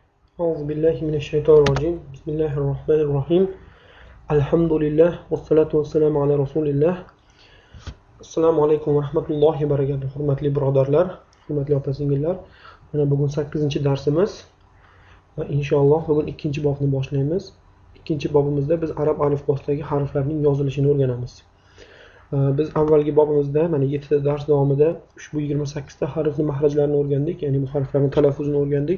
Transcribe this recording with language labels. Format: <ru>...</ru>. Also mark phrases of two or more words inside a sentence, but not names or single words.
<ar>أعوذ بالله من الشيطان الرجيم بسم الله الرحمن الرحيم الحمد لله والصلاة والسلام على رسول الله السلام عليكم ورحمة الله وبركاته.</ar> <uz>Hurmatli birodarlar, hurmatli opa-singillar. Mana bugun 8-darsimiz va inshaalloh bugun 2-bobni boshlaymiz. 2-bobimizda biz arab alifbosidagi harflarning yozilishini o'rganamiz. Biz avvalgi bobimizda mana 7 dars davomida ushbu 28 ta harfning mahrajlarini o'rgandik, ya'ni bu harflarning talaffuzini o'rgandik.</uz>